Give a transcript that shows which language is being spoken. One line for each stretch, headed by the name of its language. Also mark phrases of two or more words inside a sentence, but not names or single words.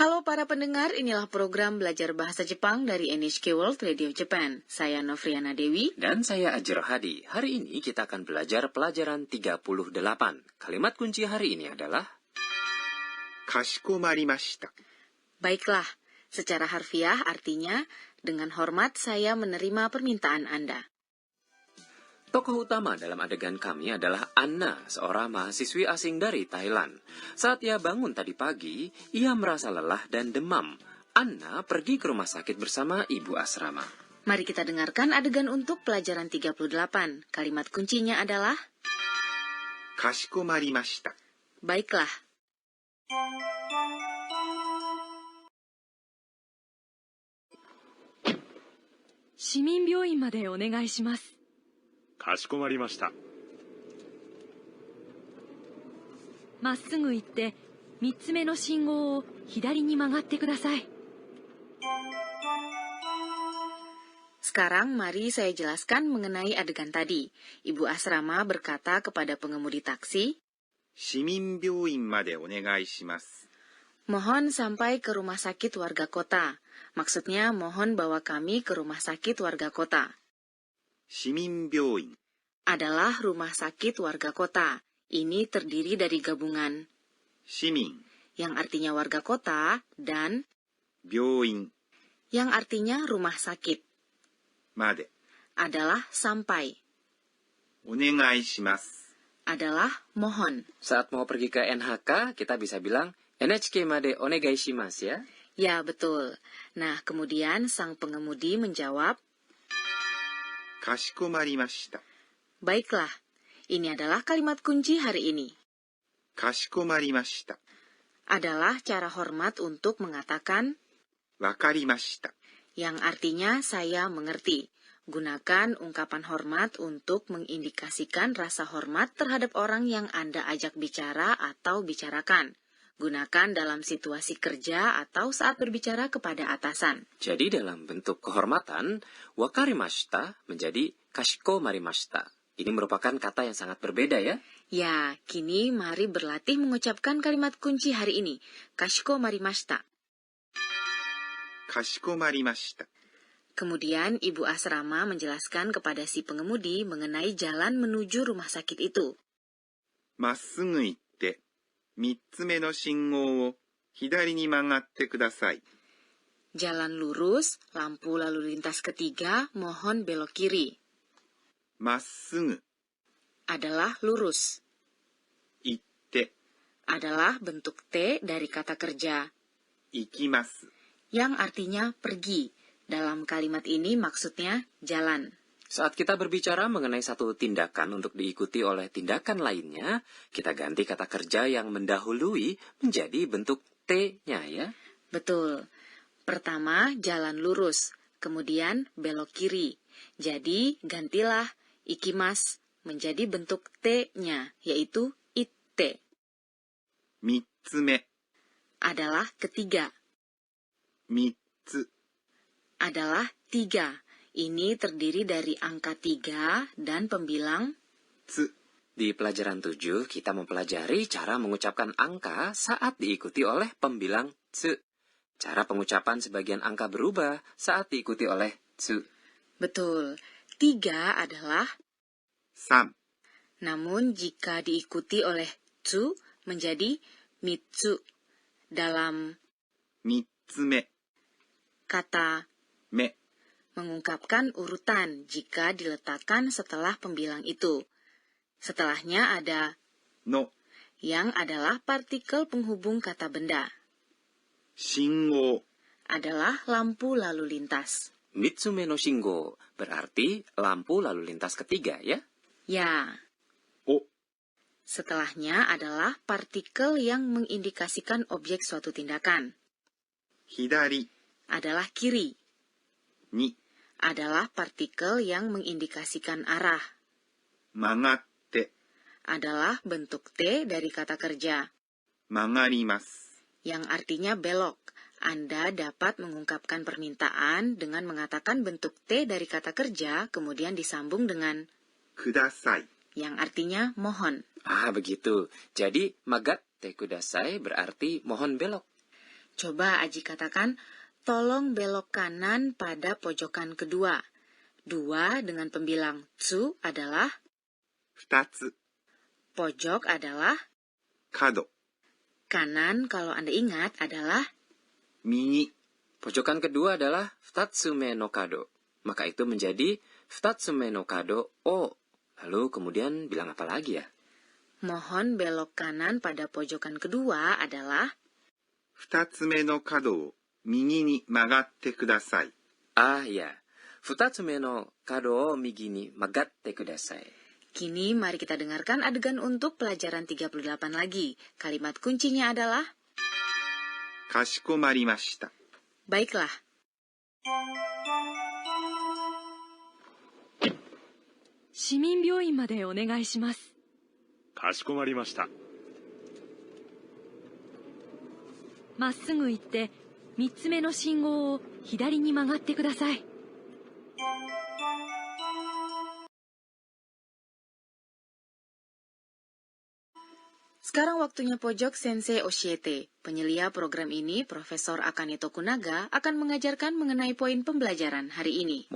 Indonesian: para pendengar, inilah program belajar bahasa Jepang dari NHK World Radio Japan. Saya Novriana Dewi. Dan saya Ajiro Hadi. Hari ini kita akan belajar pelajaran 38. Kalimat kunci hari ini adalah
Japanese: かしこまりました。
Indonesian: Baiklah, secara harfiah artinya, dengan hormat saya menerima permintaan Anda. tokoh utama dalam adegan kami adalah Anna, seorang mahasiswi asing dari Thailand. Saat ia bangun tadi pagi, ia merasa lelah dan demam. Anna pergi ke rumah sakit bersama ibu asrama. Mari kita dengarkan adegan untuk pelajaran 38. Kalimat kuncinya adalah
Japanese: かしこまりました。
Indonesian: baiklah.
Japanese: 市民病院までお願いします. かしこまりました。まっすぐ行って3つ目の信号を左に曲がってください。
Indonesian: Sekarang mari saya jelaskan mengenai adegan tadi. Ibu asrama berkata kepada pengemudi taksi,
Japanese: 市民病院までお願いします。
Indonesian: mohon sampai ke rumah sakit warga kota. Maksudnya mohon bawa kami ke rumah sakit warga kota.
Japanese: 市民病院
Indonesian: Adalah rumah sakit warga kota. Ini terdiri dari gabungan
Japanese: 市民
Indonesian: yang artinya warga kota dan
Japanese: 病院
Indonesian: yang artinya rumah sakit.
Japanese: まで
Indonesian: Adalah sampai,
Japanese: お願いします。
Indonesian: adalah mohon. Saat mau pergi ke NHK, kita bisa bilang NHK
Japanese: までお願いします
Indonesian: ya. Ya, betul. Nah, kemudian sang pengemudi menjawab,
Japanese: かしこまりました。
Indonesian: baiklah. Ini adalah kalimat kunci hari ini.
Japanese: かしこまりました。
Indonesian: Adalah cara hormat untuk mengatakan
Japanese: わかりました。
Indonesian: yang artinya saya mengerti. Gunakan ungkapan hormat untuk mengindikasikan rasa hormat terhadap orang yang Anda ajak bicara atau bicarakan. Gunakan dalam situasi kerja atau saat berbicara kepada atasan. Jadi dalam bentuk kehormatan, wakarimashita menjadi kashikomarimashita. Ini merupakan kata yang sangat berbeda ya. Ya, kini mari berlatih mengucapkan kalimat kunci hari ini.
Japanese: Kashikomarimashita. かしこまりました。
Indonesian: Kemudian ibu asrama menjelaskan kepada si pengemudi mengenai jalan menuju rumah sakit itu.
Japanese: まっすぐ行って、3つ目の信号を左に曲がってください。
Indonesian: Jalan lurus, lampu lalu lintas ketiga, mohon belok kiri.
Japanese: まっすぐ
Indonesian: Adalah lurus.
Japanese: 行って、
Indonesian: Adalah bentuk T dari kata kerja,
Japanese: 行きます。
Indonesian: yang artinya pergi. Dalam kalimat ini maksudnya jalan. Saat kita berbicara mengenai satu tindakan untuk diikuti oleh tindakan lainnya, kita ganti kata kerja yang mendahului menjadi bentuk T-nya ya. Betul. Pertama, jalan lurus. Kemudian belok kiri. Jadi, gantilah ikimas menjadi bentuk T-nya, yaitu itte.
Japanese: 3つ目、
Indonesian: Adalah ketiga.
Japanese: 3つ、
Indonesian: Adalah tiga. Ini terdiri dari angka 3 dan pembilang.
Japanese: つ、
Indonesian: Di pelajaran 7, kita mempelajari cara mengucapkan angka saat diikuti oleh pembilang tsu. Cara pengucapan sebagian angka berubah saat diikuti oleh tsu. Betul. 3 adalah, 3、 namun jika diikuti oleh tsu menjadi mitsu. Dalam
Japanese: 3 つ目、
Indonesian: kata
Japanese: 目、
Indonesian: mengungkapkan urutan jika diletakkan setelah pembilang itu. Setelahnya ada
Japanese: の、
Indonesian: yang adalah partikel penghubung kata benda.
Japanese: 信号、
Indonesian: Adalah lampu lalu lintas.
Japanese: 三つ目の信号
Indonesian: berarti lampu lalu lintas ketiga ya. Ya.
Japanese: を、
Indonesian: Setelahnya adalah partikel yang mengindikasikan objek suatu tindakan.
Japanese: 左
Indonesian: Adalah kiri.
Japanese: に
Indonesian: Adalah partikel yang mengindikasikan arah.
Japanese: 曲がって、
Indonesian: Adalah bentuk T dari kata kerja,
Japanese: 曲がります。
Indonesian: yang artinya belok. Anda dapat mengungkapkan permintaan dengan mengatakan bentuk T dari kata kerja, kemudian disambung dengan
Japanese: ください。
Indonesian: yang artinya mohon. Ah, begitu. Jadi,
Japanese: 曲がってください
Indonesian: berarti mohon belok. Coba Aji katakan, tolong belok kanan pada pojokan kedua. 2 dengan pembilang tsu adalah,
Japanese: 二つ、
Indonesian: pojok adalah,
Japanese: 角、
Indonesian: kanan kalau Anda ingat adalah,
Japanese: 右、
Indonesian: Pojokan kedua adalah
Japanese: 二つ目の角.
Indonesian: Maka itu menjadi
Japanese: 二つ目の角を.
Indonesian: Lalu kemudian bilang apa lagi ya? mohon belok kanan pada pojokan kedua adalah,
Japanese: 二つ目の角を右に曲がってください。
Indonesian: Ah ya,
Japanese: 二つ目の角を右に曲がってください.
Indonesian: kini mari kita dengarkan adegan untuk pelajaran 38 lagi. Kalimat kuncinya adalah,
Japanese: かしこまりました。
Indonesian: baiklah.
Japanese: 市民病院までお願いします. かしこまりました。まっすぐ行って3つ目の信号を左に曲がってください。
Indonesian: Sekarang waktunya pojok Sensei Oshiete. Penyelia program ini, Profesor Akane Tokunaga, akan mengajarkan mengenai poin pembelajaran hari ini.